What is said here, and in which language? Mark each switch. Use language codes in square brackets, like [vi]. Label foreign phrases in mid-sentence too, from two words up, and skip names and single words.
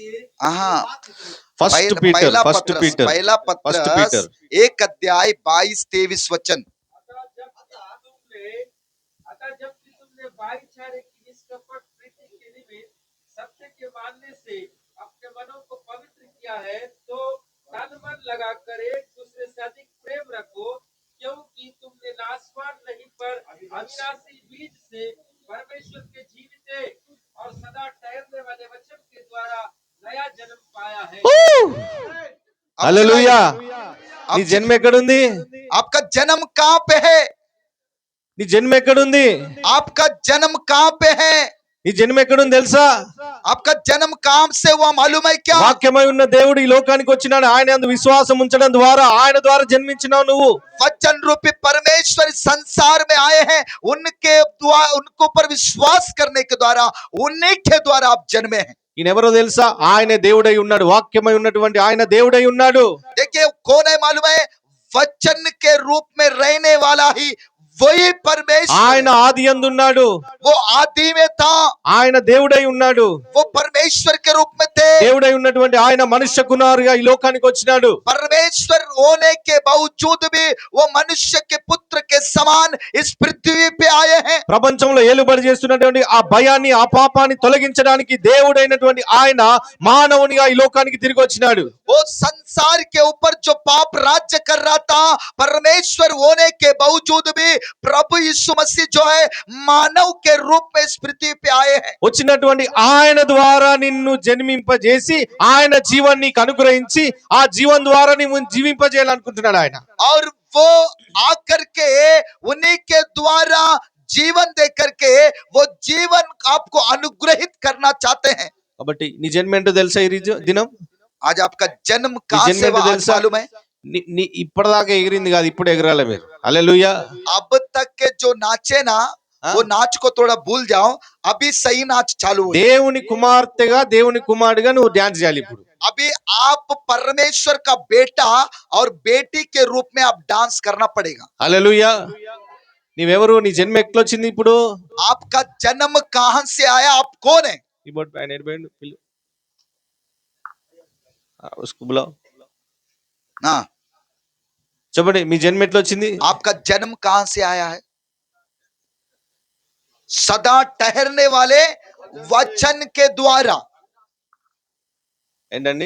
[hi] हाँ. बात निकली. [te] ఫస్ట్ పీటర్, ఫస్ట్ పీటర్, [hi] पहला फर्स्ट पत्रस पीटर. 1 अध्याय 22 23 वचन. अतः जब कि तुमने भाईचारे की निष्कपट प्रीति के निमित्त सत्य के मानने से अपने मनों को पवित्र किया है, तो तन मन लगाकर एक दूसरे से अधिक प्रेम रखो, क्योंकि तुमने नाशवान नहीं पर अविनाशी बीज से परमेश्वर के जीवित और सदा ठहरने वाले वचन के द्वारा नया जन्म पाया है. [te] హల్లెలూయా. నీ జన్మ ఎక్కడుంది? [hi] आपका जन्म कहाँ पे है? [te] నీ జన్మ ఎక్కడుంది? [hi] आपका जन्म कहाँ पे है? [te] నీ జన్మ ఎక్కడుంది తెలుసా? [hi] आपका जन्म कहाँ से हुआ मालूम है क्या? [te] వాక్యమై ఉన్న దేవుడు ఈ లోకానికి వచ్చినాడు. ఆయన యందు విశ్వాసం ఉంచడం ద్వారా ఆయన ద్వారా జన్మించినావు నువ్వు. [hi] वचन रूपी परमेश्वर इस संसार में आए हैं, उनके द्वारा उनको पर विश्वास करने के द्वारा उन्हीं के द्वारा आप जन्मे हैं. [te] ఈయన ఎవరో తెలుసా? ఆయనే దేవుడై ఉన్నాడు. వాక్యమై ఉన్నటువంటి ఆయన దేవుడై ఉన్నాడు. [hi] देखिए कौन है मालूम है? वचन के रूप में रहने वाला ही वही परमेश्वर [te] ఆయన ఆది యందు ఉన్నాడు. [hi] वो आदि में था, [te] ఆయన దేవుడై ఉన్నాడు. [hi] वो परमेश्वर के रूप में थे. [te] దేవుడై ఉన్నటువంటి ఆయన మనుష్య కుమారుగా ఈ లోకానికి వచ్చినాడు. [hi] परमेश्वर होने के बावजूद भी वो मनुष्य के पुत्र के समान इस पृथ्वी पे आए हैं. [te] ప్రపంచంలో ఏలుబడి చేస్తున్నటువంటి ఆ భయాన్ని ఆ పాపాన్ని తొలగించడానికి దేవుడైనటువంటి ఆయన మానవునిగా ఈ లోకానికి తిరిగి వచ్చినాడు. [hi] वो संसार के ऊपर जो पाप राज्य कर रहा था, परमेश्वर होने के बावजूद भी प्रभु यीशु मसीह जो है मानव के रूप में इस पृथ्वी पे आए हैं. [te] వచ్చినటువంటి ఆయన ద్వారా నిన్ను జన్మింపజేసి ఆయన జీవాన్ని నీకు అనుగ్రహించి ఆ జీవం ద్వారా నువ్వు జీవింపజేయాలనుకుంటున్నాడు ఆయన. [hi] और वो आकर के उन्हीं के द्वारा जीवन दे करके वो जीवन आपको अनुग्रहित करना चाहते हैं. [te] కాబట్టి నీ జన్మ ఏంటో తెలుసా? ఈ దినం [hi] आज आपका जन्म कहाँ जन्म से हुआ तो आज दिल से- मालूम है? [te] ఇప్పటిదాకా ఎగిరింది కాదు, ఇప్పుడు ఎగరాలి మీరు. హల్లెలూయా. [hi] अब तक के जो नाचे ना वो नाच को थोड़ा भूल जाओ, अभी सही नाच चालू हो। [te] దేవుని కుమార్తెగా దేవుని కుమారుడిగా నువ్వు డాన్స్ చేయాలి ఇప్పుడు. [hi] अभी आप परमेश्वर का बेटा और बेटी के रूप में आप डांस करना पड़ेगा। [te] హల్లెలూయా. నీవెవరు? నీ జన్మ ఎట్లొచ్చింది ఇప్పుడు? [hi] आपका जन्म कहां से आया, आप कौन है? [te] కీబోర్డ్ పైన ఎడిపోయిండు పిల్లు. [hi] उसको बुलाओ. हाँ, [te] చెప్పండి, మీ జన్మ ఎట్లొచ్చింది? [hi] आपका जन्म कहां से आया है? सदा ठहरने वाले वचन के द्वारा। [te] ఏంటండి?